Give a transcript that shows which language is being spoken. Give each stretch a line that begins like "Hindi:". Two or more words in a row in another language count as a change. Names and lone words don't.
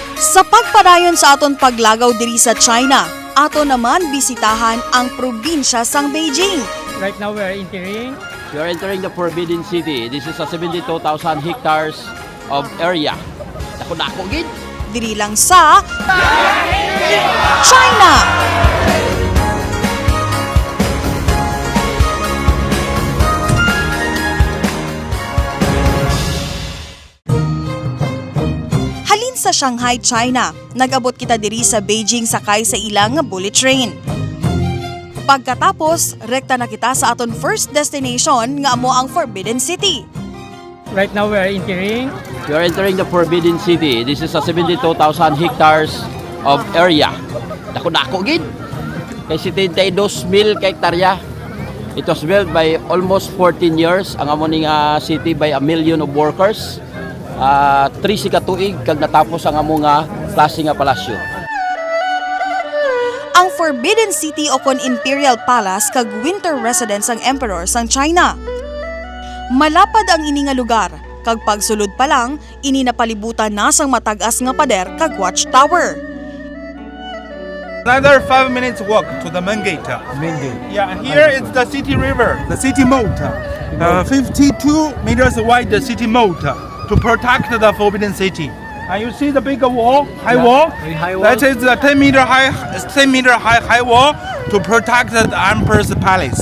Hiligaynon: Sa pagpadayon sa aton paglagaw diri sa China, ato naman bisitahan ang probinsya sang Beijing.
English: Right now we are entering. We are entering the Forbidden City. This is a 72,000 hectares of area.
Hiligaynon: Dako-dako gid. Diri lang sa China. Halin sa Shanghai, China, nag-abot kita diri sa Beijing sakay sa ilang nga
English: bullet train.
Hiligaynon: Pagkatapos, rekta na kita sa aton
English: first destination
Hiligaynon: nga amo ang Forbidden City.
English: Right now we are entering. We are entering the Forbidden City. This is a 72,000 hectares of area.
Hiligaynon: Dako-dako gid. Kay 72,000 ka hektarya.
English: It was built by almost 14 years.
Hiligaynon: Ang amo ning city
English: by 1 million of workers.
Hiligaynon: 3 ka tuig kag natapos ang amo nga klase nga palasyo. Ang Forbidden City o kon Imperial Palace kag
English: winter residence
Hiligaynon: ang emperor sang China. Malapad ang ini nga lugar, kag pagsulod pa lang, ini napalibutan na sang matag-as nga pader kag watchtower.
English: Another 5 minutes walk to the main gate. Yeah, here is the city river, the city moat. 52 meters wide the city moat to protect the Forbidden City. And you see the big wall, high wall? That is a 10 meter high wall to protect the emperor's palace.